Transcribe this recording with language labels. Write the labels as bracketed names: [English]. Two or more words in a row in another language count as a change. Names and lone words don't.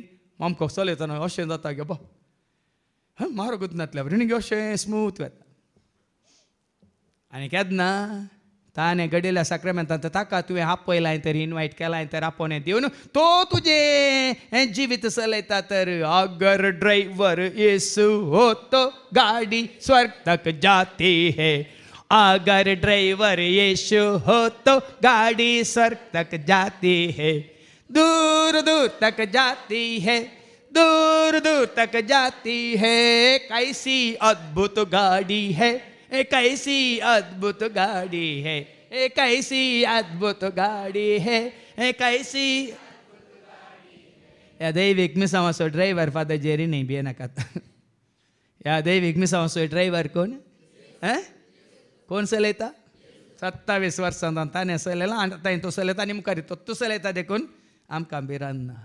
[Konkani] आमकां चलयतना अशें जाता गे म्हारगूच नातल्या न्ही अशें स्मूथ वता. आनी केन्ना ताणें घडयल्या साक्रामेंतांत ताका तुवें आपयलाय तर इनवायट केलाय तर आपोवणें दिवन तो तुजें जिवीत चलयता तर [Hindi] अगर ड्रायव्हर येसू हो तो गाडी स्वर्ग तक जाती है. अगर ड्रायव्हर येशू हो तो गाडी स्वर्ग तक जाती है. दूर दूर तक जाती है दूर दूर तक जाती है. कैसी अद्भुत गाड़ी है कैसी अद्भुत गाड़ी है कैसी अद्भुत गाड़ी है कैसी. [Konkani] ह्या दैवीक मिसांवाचो ड्रायव्हर फादर जेरी न्ही भिये नाकात. ह्या दैवीक मिसांवाचो ड्रायव्हर कोण कोण चलयता 27 वर्सां ताणें चलयला आनी ताणें तो चलयता आनी मुखार तो चलयता देखून आमकां भिरांत ना.